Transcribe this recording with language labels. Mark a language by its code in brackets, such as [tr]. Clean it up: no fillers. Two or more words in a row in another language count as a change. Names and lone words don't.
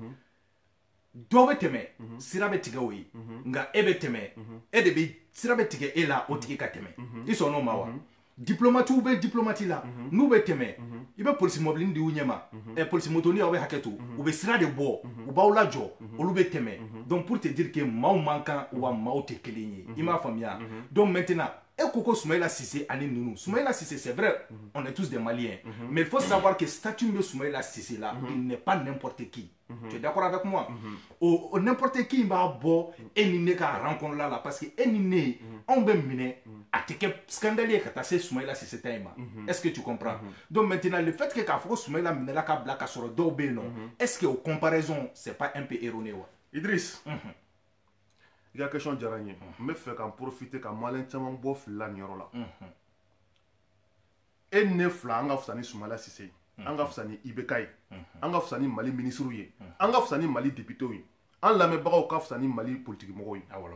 [bm] Dɔ bɛ tɛmɛ sira bɛ tigɛ o ye nka e bɛ tɛmɛ e de bɛ sira bɛ tigɛ e la o tigi ka tɛmɛ i sɔn n'o ma wa diplomatiw bɛ diplomati la n'u bɛ tɛmɛ i bɛ polisi mɔbilini di u ɲɛ ma polisi motoni aw bɛ hakɛ to u bɛ sira de bɔ u b'aw lajɔ olu bɛ tɛmɛ [fr] donc pour te dire que [bm] maaw man kan wa maaw tɛ kelen ye i m'a faamuya [fr] donc maintenant [bm] e ko [fr] Soumaïla Cissé ani ninnu Soumaïla Cissé c'est vrai on est tous des Maliens mais il faut savoir que statut de Soumaïla Cissé là il n'est pas n'importe qui tu es d'accord avec moi n'importe qui [bm] b'a bɔ e ni ne ka rencontre là parce que e ni ne anw bɛ minɛ a tɛ kɛ scandale ye ka taa se Soumaïla Cissé ta in ma [fr] est-ce que tu comprends donc maintenant le fait que [bm] k'a fɔ ko Soumaïla minɛla ka bila ka sɔrɔ dɔw bɛ yen nɔ [fr] est-ce que o comparaison c'est pas un peu erroné wa [bm] Idriss i ka question diyara n ye n bɛ fɛ k'an profiter ka maliyɛn caman bɔ fili la nin yɔrɔ la e ni ne fila an ka fisa ni Soumaïla Cissé ye an ka fisa ni IBK ye an ka fisa ni Mali ministres ye an ka fisa ni Mali députés ye an lamɛnbagaw ka fisa ni Mali politique mɔgɔw ye